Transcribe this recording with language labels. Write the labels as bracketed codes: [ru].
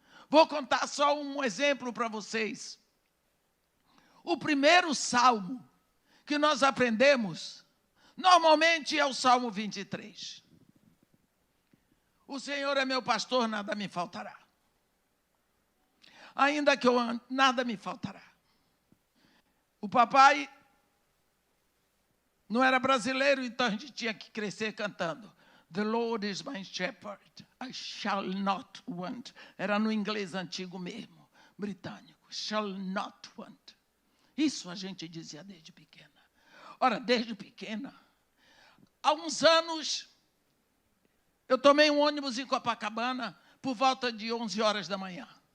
[pt] Vou contar só um exemplo para vocês. O primeiro salmo que nós aprendemos, normalmente é o Salmo 23. O Senhor é meu pastor, nada me faltará. Ainda que eu ande, nada me faltará. O papai não era brasileiro, então a gente tinha que crescer cantando. [en] The Lord is my shepherd, I shall not want. [pt] Era no inglês antigo mesmo, britânico. [en] Shall not want. [pt] Isso a gente dizia desde pequena. Ora, desde pequena, há uns anos, eu tomei um ônibus em Copacabana por volta de 11 horas da manhã.